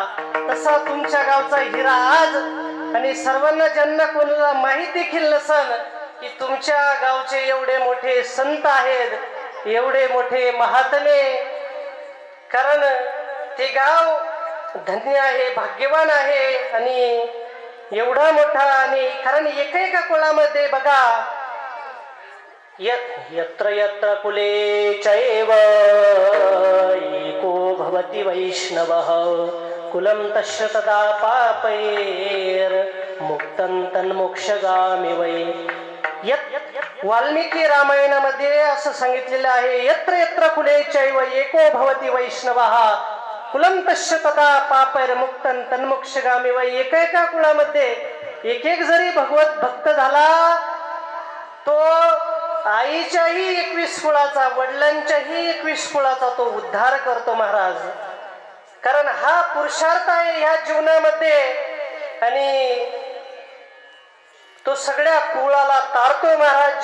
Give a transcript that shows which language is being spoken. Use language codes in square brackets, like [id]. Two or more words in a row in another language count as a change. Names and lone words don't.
[mr] तसा तुमच्या गावचा हिरा आज, आणि सर्वांना ज्यांना कोणाला माहित देखील नसन की तुमच्या गावचे एवढे मोठे संत आहेत, एवढे मोठे महात्मे, कारण ते गाव धन्य आहे, भाग्यवान आहे आणि एवढा मोठा. आणि कारण एका कुळामध्ये बघा, [sa] यत्र यत्र कुले चैव एको भवति वैष्णवः कुलं तस्य तदा पापैर मुक्तं तन्मोक्षगामी वै. [mr] वाल्मिकी रामायणामध्ये असं सांगितलेलं आहे, [sa] यत्र यत्र कुले चैव एको भवति वैष्णवः कुलम तस्य तदा पापैर मुक्तं तन्मोक्षगामी वै. [mr] एका कुळामध्ये एक एक जरी भगवत भक्त झाला तो आईच्याही 21 कुळाचा, वडिलांच्याही 21 कुळाचा तो उद्धार करतो महाराज. कारण हा पुरुषार्थ आहे ह्या जीवनामध्ये आणि तो सगळ्या कुळाला तारतो महाराज.